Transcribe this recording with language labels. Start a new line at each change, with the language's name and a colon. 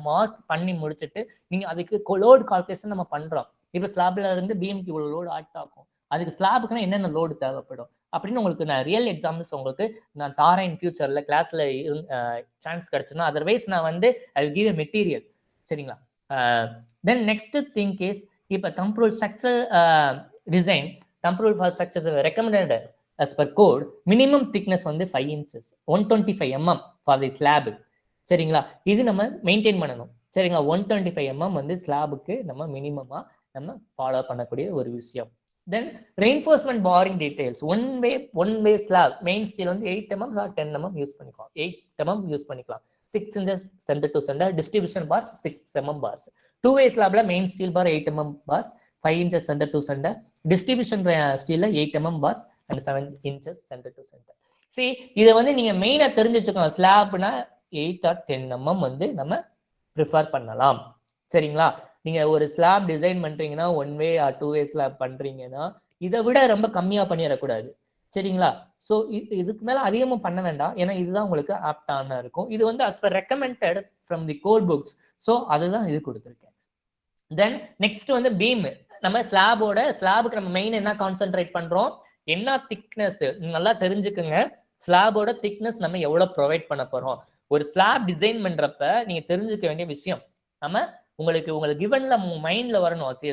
Tamil: Mark பண்ணி முடிச்சுட்டு நீங்க அதுக்கு லோடு கால்குலேஷன் நம்ம பண்றோம். இப்ப ஸ்லாப்ல இருந்து பீம்க்கு இவ்வளவு லோடு ஆக்ட் ஆகும், அதுக்கு ஸ்லாபுக்குன்னா என்னென்ன லோடு தேவைப்படும் அப்படின்னு உங்களுக்கு நான் ரியல் எக்ஸாம்பிள்ஸ் உங்களுக்கு நான் தாரேன் ஃபியூச்சர்ல கிளாஸ்ல சான்ஸ் கிடைச்சுன்னா. அதர்வைஸ் நான் வந்து
English: I will give a material.
Tamil: சரிங்களா?
English: Then next thing is இப்போ thumb rule structural design, thumb rule for structures recommended as per code minimum thickness வந்து 5 inches 125 mm for the slab.
Tamil: சரிங்களா? இது நம்ம மெயின்டைன் பண்ணணும். சரிங்களா? 125 mm வந்து ஸ்லாபுக்கு நம்ம மினிமமா நம்ம ஃபாலோ பண்ணக்கூடிய ஒரு விஷயம்.
English: Then reinforcement barring details one way slab main steel வந்து 8 mm or 10 mm use பண்ணிக்கலாம்.
Tamil: 8 mm யூஸ் பண்ணிக்கலாம்.
English: 6 inches center to center distribution bar 6 mm bars. Two way slabல main steel bar 8 mm bars, 5 inches center to center, distribution ஸ்டீல்ல 8 mm bars and 7 inches center to center.
Tamil: See இதை வந்து நீங்க மெயினா தெரிஞ்சு வச்சுக்கோங்க. ஸ்லாப்னா 8 or 10 mm வந்து நம்ம prefer பண்ணலாம். சரிங்களா? நீங்க ஒரு ஸ்லாப் டிசைன் பண்றீங்கன்னா 1 way or 2 way ஸ்லாப் பண்றீங்கன்னா இதை விட ரொம்ப கம்மியா பண்ணிடக்கூடாது. சரிங்களா? ஸோ இதுக்கு மேல அதிகமாக பண்ண வேண்டாம். ஏன்னா இதுதான் உங்களுக்கு ஆப்டான இருக்கும்.
English: இது வந்து as per recommended from the code books.
Tamil: So அதுதான் இது கொடுத்துருக்கேன். தென் நெக்ஸ்ட் வந்து பீம். நம்ம ஸ்லாபுக்கு நம்ம மெயின் என்ன கான்சென்ட்ரேட் பண்றோம், என்ன திக்னஸ் நல்லா தெரிஞ்சுக்குங்க. ஸ்லாபோட திக்னஸ் நம்ம எவ்வளவு ப்ரொவைட் பண்ண போறோம். ஒரு ஸ்லாப் டிசைன் பண்றப்ப நீங்க தெரிஞ்சுக்க வேண்டிய விஷயம், உங்களுக்கு கிவன்ல மைண்ட்ல வரணும்.